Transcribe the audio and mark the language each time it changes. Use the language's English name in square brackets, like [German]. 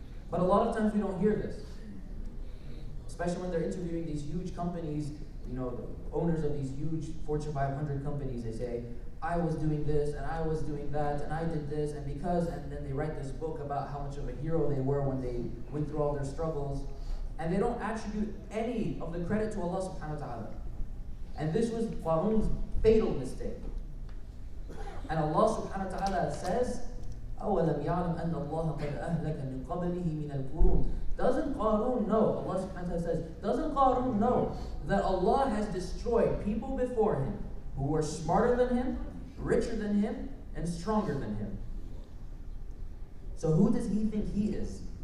[English] But a lot of times we don't hear this. Especially when they're interviewing these huge companies, you know, the owners of these huge Fortune 500 companies, they say, I was doing this, and I was doing that, and I did this, and then they write this book about how much of a hero they were when they went through all their struggles, and they don't attribute any of the credit to Allah subhanahu wa ta'ala. And this was Qarun's fatal mistake. And Allah subhanahu wa ta'ala says, [Arabic] أَوَلَمْ يَعْلَمْ أَنَّ اللَّهَ قَدْ أَهْلَكَ مِنْ قَبْلِهِ مِنَ الْقُرُونِ. [English] Doesn't Qarun know, Allah subhanahu wa ta'ala says, doesn't Qarun know that Allah has destroyed people before him who were smarter than him, richer than him, and stronger than him? So who does he think he is?